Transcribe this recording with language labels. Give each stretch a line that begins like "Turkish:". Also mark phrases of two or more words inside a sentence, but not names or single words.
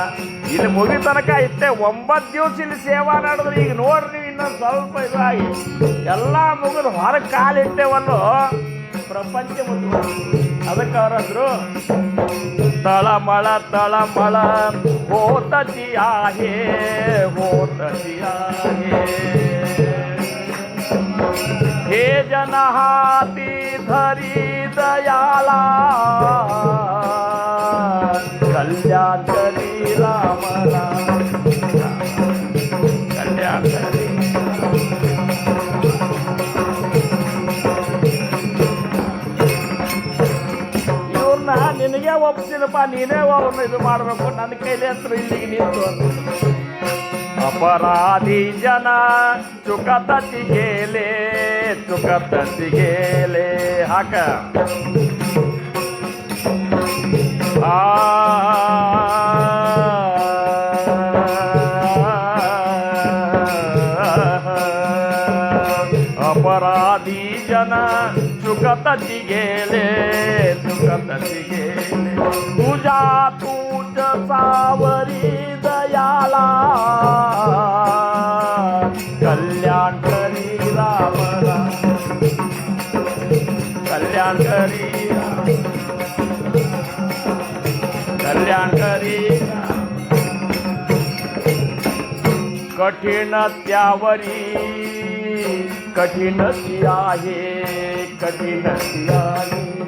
Kannada: ಇಲ್ಲಿ ಮುಗಿ ತನಕ ಇತ್ತೆ 9 ದಿವಸ ಇಲ್ಲಿ ಸೇವಾ ನಡೆದ್ರೆ ಈಗ ನೋಡ್ರಿ ಇನ್ನೊಂದು ಸ್ವಲ್ಪ ಇದಾಗಿ ಎಲ್ಲ ಮುಗಿದು ಹೊರಗೆ ಕಾಲಿಟ್ಟೇವಲ್ಲೋ ಪ್ರಪಂಚ ಮುಂದೆ. ಅದಕ್ಕೆ ಅವರಂದ್ರು
Marathi: तळमळ तळमळ होतती आहे होतची आहे. हे जन हाती धरी दयाला कल्याण करी राम कल्याण करी.
Kannada: ಇವ್ರನ್ನ ನಿನಗೆ ಒಪ್ಪಿಸಿದಪ್ಪ, ನೀನೇ ಅವ್ರನ್ನ ಇದು ಮಾಡಬೇಕು, ನನ್ನ ಕೈಲಿ ಹತ್ರ ಇಲ್ಲಿಗೆ ನಿಂತು.
Marathi: अपराधी जना चुकतची गेले चुकतची गेले हाक अपराधी जना चुकतची गेले चुकतची गेले. तुझ्या तूच सावरी दयाला कल्याण करी राम कल्याण करी कल्याण करी. कठीण त्यावरी कठीणची आहे कठीणची आहे